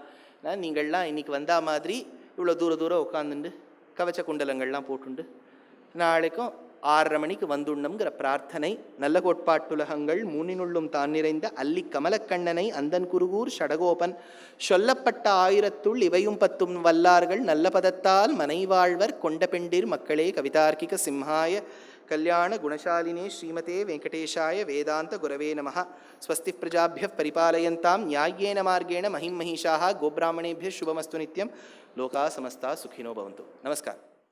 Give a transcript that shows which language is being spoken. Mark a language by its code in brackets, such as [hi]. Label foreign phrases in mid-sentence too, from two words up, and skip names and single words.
[ta] நீங்கள்லாம் இன்றைக்கி வந்தா மாதிரி இவ்வளோ தூரம் உட்காந்துண்டு கவச்ச குண்டலங்கள்லாம் போட்டுண்டு நாளைக்கும் 6:30 மணிக்கு வந்துண்ணம்ங்கிற பிரார்த்தனை. நல்ல கோட்பாட்டுலகங்கள் மூனினுள்ளும் தான் நிறைந்த அல்லி கமலக்கண்ணனை அந்தன் குருகூர் ஷடகோபன் சொல்லப்பட்ட 1000 இவையும் 10 வல்லார்கள் நல்ல பதத்தால் மனைவாழ்வர் கொண்ட பெண்டிர் மக்களே. [sa] कवितार्किक सिंहाय कल्याण गुणशालिने श्रीमते वेङ्कटेशाय वेदान्त गुरवे नमः. स्वस्ति प्रजाभ्यः परिपालयन्ताम् न्यायेन मार्गेण महीम् महीशाः. गोब्राह्मणेभ्यः शुभमस्तु नित्यम् लोकाः समस्ताः सुखिनो भवन्तु. நமஸ்காரம்.